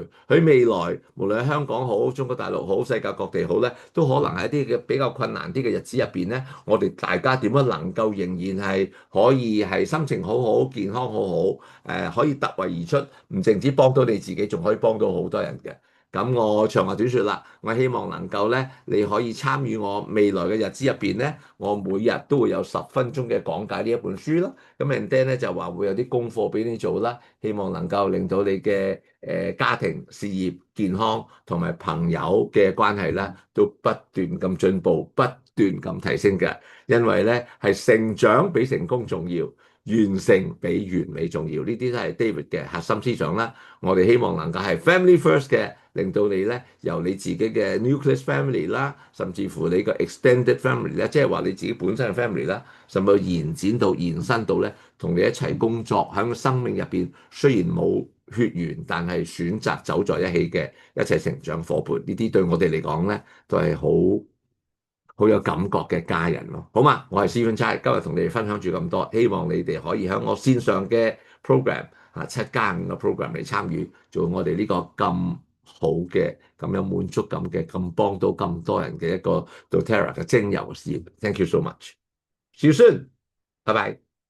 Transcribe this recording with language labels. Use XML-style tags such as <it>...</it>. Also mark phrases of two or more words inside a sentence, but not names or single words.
<yue>喺未來，無論喺香港好、中國大陸好、世界各地好咧，都可能喺一啲嘅比較困難啲嘅日子入邊咧，我哋大家點樣能夠仍然係可以係心情好好、健康好好，可以突圍而出，唔淨止幫到你自己，仲可以幫到好多人嘅。咁我長話短説啦，我希望能夠咧，你可以參與我未來嘅日子入邊咧，我每日都會有10分鐘嘅講解呢一本書啦。咁</yue> <en>and then</en> <yue>咧就話會有啲功課俾你做啦，希望能夠令到你嘅家庭、事業、健康同埋朋友嘅關係咧，都不斷咁進步，不斷咁提升嘅。因為咧係成長比成功重要，完成比完美重要。呢啲都係 David 嘅核心思想啦。我哋希望能夠係</yue> <en>family first</en> <yue>嘅。令到你咧由你自己嘅</yue> <en>nucleus family</en> <yue>啦，甚至乎你個</yue> <en>extended family</en> <yue>咧，即係話你自己本身嘅 family 啦，甚至延展到延伸到咧，同你一齊工作喺個生命入邊，雖然冇血緣，但係選擇走在一起嘅一齊成長伙伴，呢啲對我哋嚟講咧，都係好有感覺嘅家人咯。好嘛，我係 Stephen Tsai，今日同你哋分享住咁多，希望你哋可以喺我線上嘅 program 7+5嘅 program 嚟參與，做我哋呢個咁好嘅、咁有滿足感嘅、咁幫到咁多人嘅一個 doTERRA 嘅精油事業。</yue> <en>Thank you so much. See you soon.</en> <yue>拜拜。</yue>